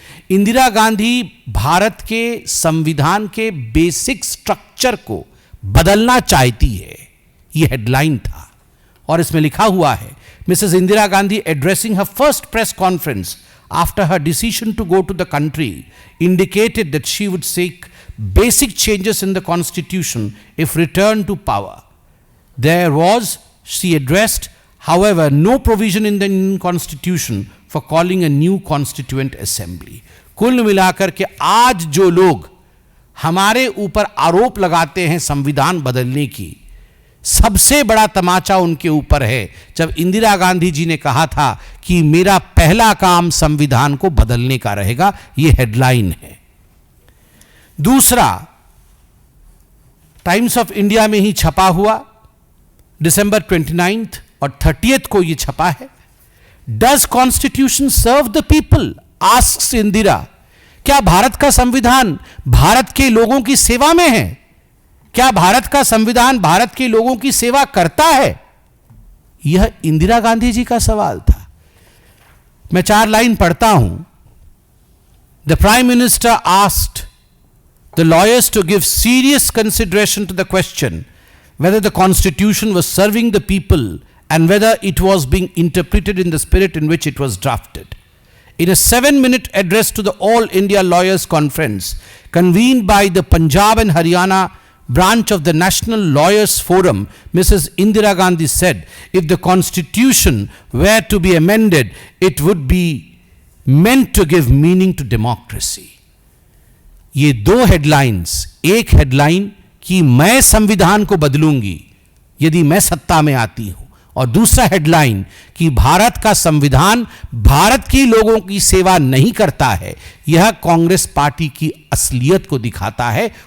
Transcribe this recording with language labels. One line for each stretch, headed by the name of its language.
Hindi: इंदिरा गांधी भारत के संविधान के बेसिक स्ट्रक्चर को बदलना चाहती है, यह हेडलाइन था। और इसमें लिखा हुआ है,
English: Mrs Indira Gandhi addressing her first press conference after her decision to go to the country indicated that she would seek basic changes in the constitution if returned to power. There was, she addressed, however, no provision in the Indian constitution for calling a new constituent assembly.
Hindi: कुल मिलाकर के आज जो लोग हमारे ऊपर आरोप लगाते हैं संविधान बदलने की, सबसे बड़ा तमाचा उनके ऊपर है जब इंदिरा गांधी जी ने कहा था कि मेरा पहला काम संविधान को बदलने का रहेगा। यह हेडलाइन है। दूसरा, टाइम्स ऑफ इंडिया में ही छपा हुआ, दिसंबर 29 और 30 को यह छपा है।
English: Does constitution serve the people, asks Indira.
Hindi: क्या भारत का संविधान भारत के लोगों की सेवा में है? क्या भारत का संविधान भारत के लोगों की सेवा करता है? यह इंदिरा गांधी जी का सवाल था। मैं 4 लाइन पढ़ता हूं।
English: The prime minister asked the lawyers to give serious consideration to the question whether the constitution was serving the people and whether it was being interpreted in the spirit in which it was drafted. In a 7-minute address to the All India Lawyers Conference convened by the Punjab and Haryana branch of the National Lawyers Forum, Mrs. Indira Gandhi said, if the constitution were to be amended, it would be meant to give meaning to democracy.
Hindi: ये 2 headlines, एक headline कि मैं संविधान को बदलूंगी यदि मैं सत्ता में आती हूं, और दूसरा हेडलाइन कि भारत का संविधान भारत के लोगों की सेवा नहीं करता है। यह कांग्रेस पार्टी की असलियत को दिखाता है।